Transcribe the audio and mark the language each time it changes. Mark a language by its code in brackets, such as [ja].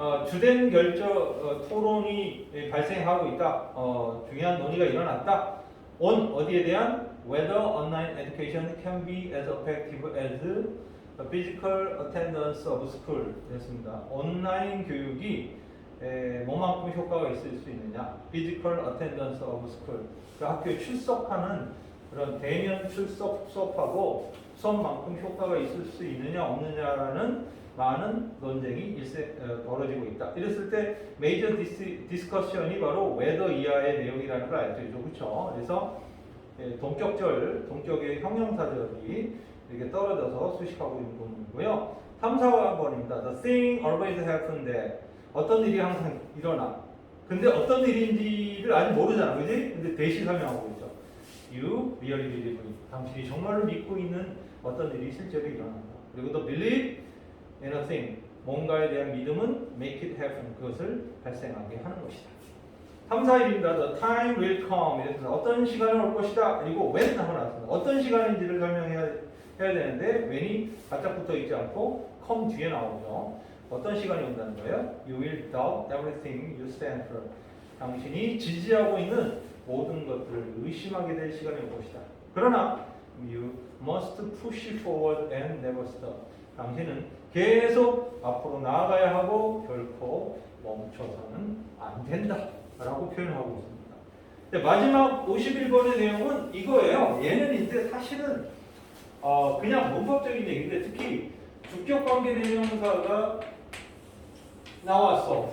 [ko] 주된 토론이 발생하고 있다. 중요한 논의가 일어났다. [en] on [ko] 어디에 대한 [en] whether online education can be as effective as the physical attendance of school [ko] 그랬습니다. 온라인 교육이 뭐만큼 효과가 있을 수 있느냐? [en] physical attendance of school [ko] 그 학교에 출석하는 그런 대면 출석 수업하고 수업만큼 효과가 있을 수 있느냐 없느냐라는 많은 논쟁이 벌어지고 있다. 이랬을 때 메이저 디스커션이 바로 whether 이하의 내용이라는 걸 알죠. 그렇죠? 그래서 동격의 형용사절이 이렇게 떨어져서 수식하고 있는 부분이고요. 3, 4번입니다. [en] The thing always happened that [ko] 어떤 일이 항상 일어나. 근데 어떤 일인지를 아직 모르잖아, 그지? 근데 대시 설명하고 있죠. [en] You really believe in. [ko] 당신이 정말로 믿고 있는 어떤 일이 실제로 일어난다. 그리고 또 [en] believe in a thing. [ko] 뭔가에 대한 믿음은 [en] make it happen. [ko] 그것을 발생하게 하는 것이다. 3, 4일입니다. [en] The time will come. [ko] 이랬습니다. 어떤 시간이 올 것이다. 그리고 when 하고 나왔습니다. 어떤 시간인지를 설명해야 되는데 when이 바짝 붙어 있지 않고 come 뒤에 나오죠. 어떤 시간이 온다는 거예요? [en] You will doubt everything you stand for. [ko] 당신이 지지하고 있는 모든 것들을 의심하게 될 시간이 올 것이다. 그러나 [en] you must push forward and never stop. [ko] 당신은 계속 앞으로 나아가야 하고 결코 멈춰서는 안 된다 라고 표현하고 있습니다. 근데 마지막 51번의 내용은 이거예요. 얘는 이제 사실은 그냥 문법적인 얘기인데 특히 주격관계대명사가 나왔어.